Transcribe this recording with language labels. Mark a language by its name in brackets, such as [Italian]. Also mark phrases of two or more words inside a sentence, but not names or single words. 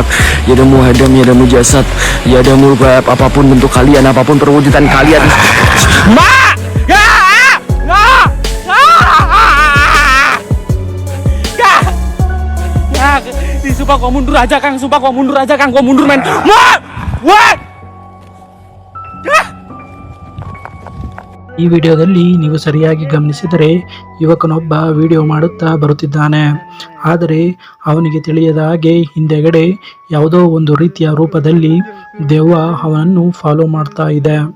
[Indonesian] Ya ada muhadam, ya ada mujasad, ya ada murgab, apapun bentuk kalian, apapun perwujudan kalian. Ma! Ya! Sumpah kau mundur aja Kang, kau mundur men. [English] What? [Kannada] ಈ ವಿಡಿಯೋದಲ್ಲಿ ನೀವು ಸರಿಯಾಗಿ ಗಮನಿಸಿದರೆ ಯುವಕನೊಬ್ಬ ವಿಡಿಯೋ ಮಾಡುತ್ತಾ ಬರುತ್ತಿದ್ದಾನೆ. ಆದರೆ ಅವನಿಗೆ ತಿಳಿಯದ ಹಾಗೆ ಹಿಂದೆಗಡೆ ಯಾವುದೋ ಒಂದು ರೀತಿಯ ರೂಪದಲ್ಲಿ ದೆವ್ವ ಅವನನ್ನು ಫಾಲೋ ಮಾಡ್ತಾ ಇದೆ.